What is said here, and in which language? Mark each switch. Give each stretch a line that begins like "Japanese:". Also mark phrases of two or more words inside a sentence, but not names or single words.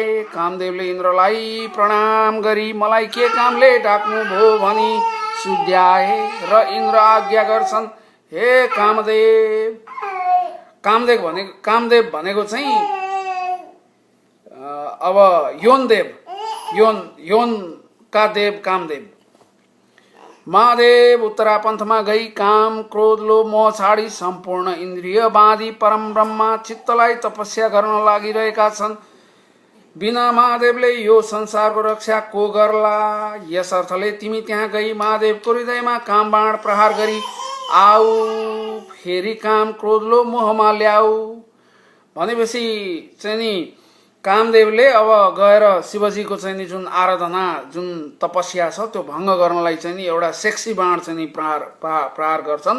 Nepali: कामदेवले इन्द्रलाई प्रणाम गरी मलाई के कामले डाक्नु भो भनी सुध्याए र इन्द्र आज्ञा गर्छन्, हे कामदेव। कामदेव भनेको चाहिँ अब योनका देव कामदेव। महादेव उत्तरापन्थमा गई काम क्रोध लोभ मोह छाडी सम्पूर्ण इन्द्रिय बाँधी परम ब्रह्मा चित्तलाई तपस्या गर्न लागिरहेका छन्। बिना महादेवले यो संसारको रक्षा को गर्ला? यस अर्थले तिमी त्यहाँ गई महादेवको हृदयमा काम बाण प्रहार गरी आऊ, फेरि काम क्रोध लोभ मोहमा ल्याऊ भनेपछि चाहिँ नि कामदेवले अब गएर शिवजीको चाहिँ नि जुन आराधना जुन तपस्या छ त्यो भङ्ग गर्नलाई चाहिँ नि एउटा सेक्सी बाण चाहिँ नि प्रहार गर्छन्।